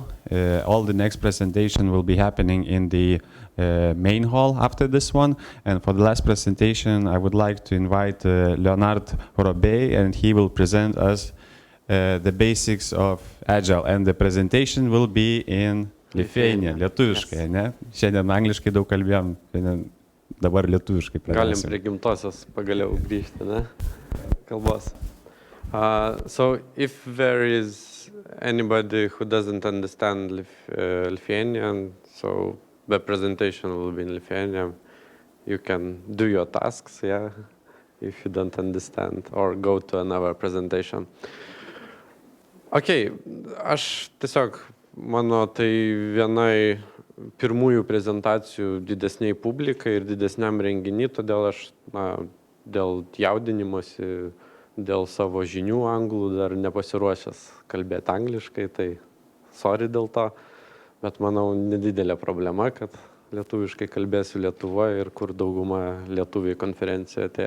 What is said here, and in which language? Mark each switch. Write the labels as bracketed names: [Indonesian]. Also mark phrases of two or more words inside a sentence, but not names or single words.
[English] All the next presentation will be happening in the main hall after this one. And for the last presentation, I would like to invite Leonard Robey, and he will present us the basics of Agile. And the presentation will be in Lithuania, [Lithuanian] lietuviškai, ne? Šiandien angliškai daug kalbėjom, šiandien dabar lietuviškai Galim pradėsim. prie gimtosios pagaliau grįžti, ne? Kalbos. [English] So if there is anybody who doesn't understand Lithuanian, so the presentation will be in Lithuanian, you can do your tasks, yeah, if you don't understand, or go to another presentation. [Lithuanian] Okay, aš tiesiog, mano tai vienai pirmųjų prezentacijų didesniai publikai ir didesniam renginiui, todėl aš dėl jaudinimosi, dėl savo žinių anglų dar nepasiruošęs kalbėti angliškai, tai sorry dėl to, bet manau nedidelė problema, kad lietuviškai kalbėsiu Lietuvoje ir kur dauguma lietuviai konferencija atėjo.